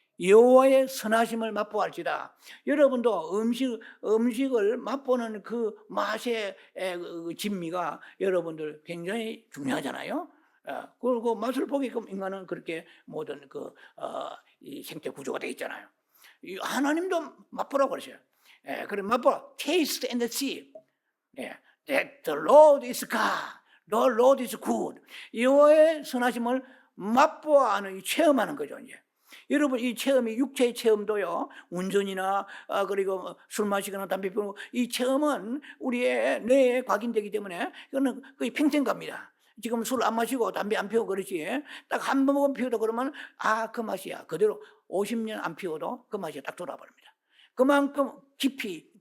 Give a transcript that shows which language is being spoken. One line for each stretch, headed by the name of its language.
Korean: 여호와의 선하심을 맛보알지다. 여러분도 음식을 맛보는 그 맛의 진미가 여러분들 굉장히 중요하잖아요. 그리고 맛을 보게끔 인간은 그렇게 모든 이 생태 구조가 되어 있잖아요. 하나님도 맛보라고 그러셔요. 그럼 맛보라.
English: Taste and see that the Lord is God, the Lord is good.
Korean: 여호와의 선하심을 맛보아는 체험하는 거죠. 이제 여러분 이 체험이 육체의 체험도요, 운전이나 그리고 술 마시거나 담배 피우고, 이 체험은 우리의 뇌에 각인되기 때문에 이거는 거의 평생 갑니다. 지금 술 안 마시고 담배 안 피우고 그러지, 딱 한 번 피우다 그러면 그 맛이야. 그대로 50년 안 피워도 그 맛이 딱 돌아버립니다. 그만큼 깊이